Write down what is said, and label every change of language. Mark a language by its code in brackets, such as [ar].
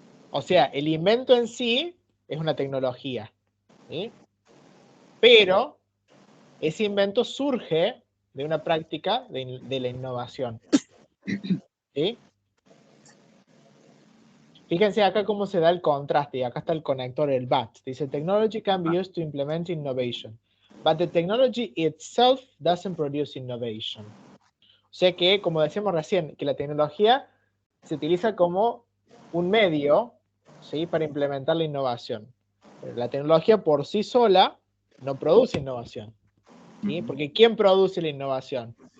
[es] O sea, el invento en sí es una tecnología, ¿sí? Pero ese invento surge de una práctica de la innovación, ¿sí? Fíjense acá cómo se da el contraste, y acá está el conector, el BAT. Dice, [en] technology can be used to implement innovation, but the technology itself doesn't produce innovation. [es] O sea que, como decíamos recién, que la tecnología se utiliza como un medio, ¿sí?, para implementar la innovación. Pero la tecnología por sí sola no produce innovación, ¿sí? Porque ¿quién produce la innovación?